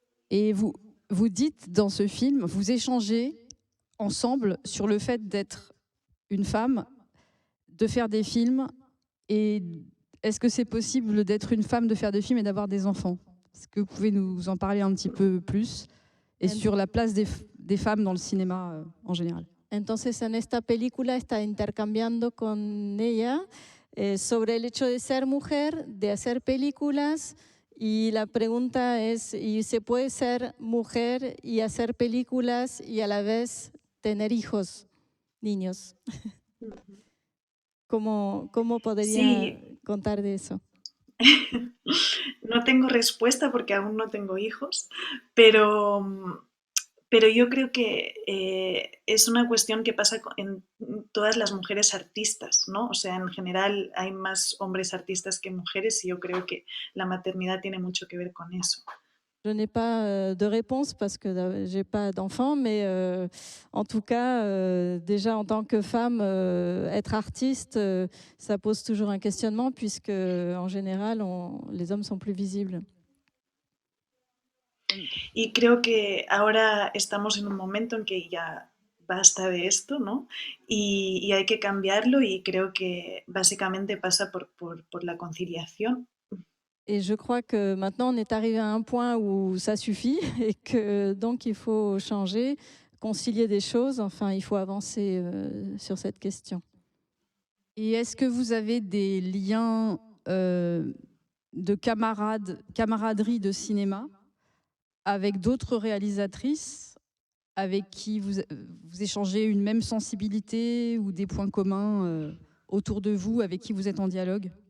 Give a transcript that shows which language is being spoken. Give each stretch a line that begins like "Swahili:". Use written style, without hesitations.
French: Et vous dites dans ce film, vous échangez ensemble sur le fait d'être une femme, de faire des films, et est-ce que c'est possible d'être une femme, de faire des films et d'avoir des enfants? Est-ce que vous pouvez nous en parler un petit peu plus et sur la place des femmes dans le cinéma en général?
Spanish: Entonces, en esta película está intercambiando con ella sobre el hecho de ser mujer, de hacer películas, y la pregunta es, ¿y se puede ser mujer y hacer películas y a la vez tener hijos, niños? ¿Cómo podría contar de eso? No tengo respuesta porque aún no tengo hijos, pero yo creo que es una cuestión que pasa en todas las mujeres artistas, ¿no? O sea, en general hay más hombres artistas que mujeres y yo creo que la maternidad tiene mucho que ver con eso.
French: Je n'ai pas de réponse parce que je n'ai pas d'enfant, mais en tout cas, déjà en tant que femme, être artiste, ça pose toujours un questionnement puisque en général, les hommes sont plus visibles.
Spanish: Y creo que ahora estamos en un momento en que ya basta de esto, ¿no? Y hay que cambiarlo y creo que básicamente pasa por la conciliación.
French: Et je crois que maintenant, on est arrivé à un point où ça suffit et que donc il faut changer, concilier des choses. Enfin, il faut avancer sur cette question. Et est-ce que vous avez des liens de camaraderie de cinéma avec d'autres réalisatrices avec qui vous échangez une même sensibilité ou des points communs autour de vous, avec qui vous êtes en dialogue?